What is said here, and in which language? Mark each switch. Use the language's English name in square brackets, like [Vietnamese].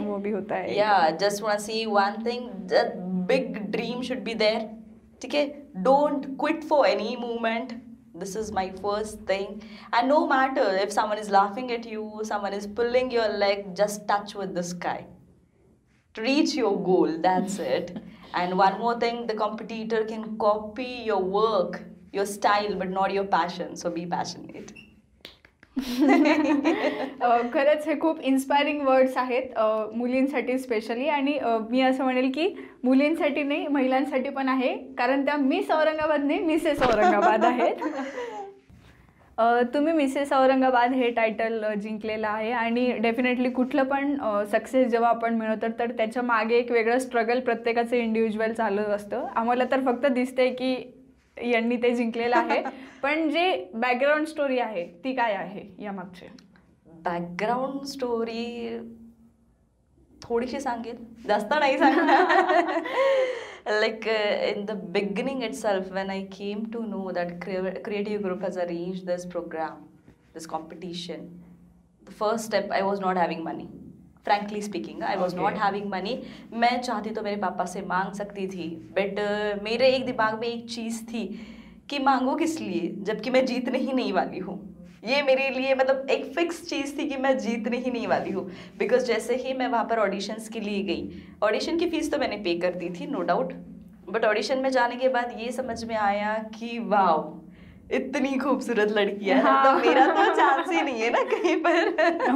[Hindi] वो भी होता है. [English] या just want see one thing, that big dream should be there, [Hindi] ठीक है. [English] Don't quit for any movement. This is my first thing. And no matter if someone is laughing at you, someone is pulling your leg, just touch with the sky. reach your goal, that's it. And one more thing, the competitor can copy your work, your style, but not your passion, so be passionate. [Marathi] खरंच हे खूप inspiring words आहेत मुलींसाठी specially. आणि मी असं म्हणेल की मुलींसाठी नाही, महिलांसाठी पण आहे, कारण त्या मिस औरंगाबाद नाही, मिसेस औरंगाबाद आहेत. तुम्ही मिसेस औरंगाबाद हे टायटल जिंकलेलं आहे आणि डेफिनेटली कुठलं पण सक्सेस जेव्हा आपण मिळवतो तर त्याच्या मागे एक वेगळं स्ट्रगल प्रत्येकाचं इंडिव्हिज्युअल चालू असतं. आम्हाला तर फक्त दिसते की यांनी ते जिंकलेलं आहे, पण जे बॅकग्राऊंड स्टोरी आहे ती काय आहे यामागचे? बॅकग्राऊंड स्टोरी थोडीशी सांगेल, जास्त नाही सांगणार. [English] Like in the beginning itself, when I came to know that Creative Group has arranged this program, this competition, the first step, I was not having money. Frankly speaking, I was not having money. [Hindi] मैं चाहती तो मेरे पापा से मांग सकती थी, but मेरे एक दिमाग में एक चीज़ थी कि मांगो किस लिए जबकि मैं जीतने ही नहीं वाली हूँ. ये मेरे लिए मतलब एक फिक्स चीज़ थी कि मैं जीतने ही नहीं वाली हूँ. बिकॉज जैसे ही मैं वहाँ पर ऑडिशंस के लिए गई, ऑडिशन की फ़ीस तो मैंने पे कर दी थी, नो डाउट, बट ऑडिशन में जाने के बाद ये समझ में आया कि वाह इतनी खूबसूरत लड़कियाँ हैं, तो मेरा तो चांस ही नहीं है ना कहीं पर.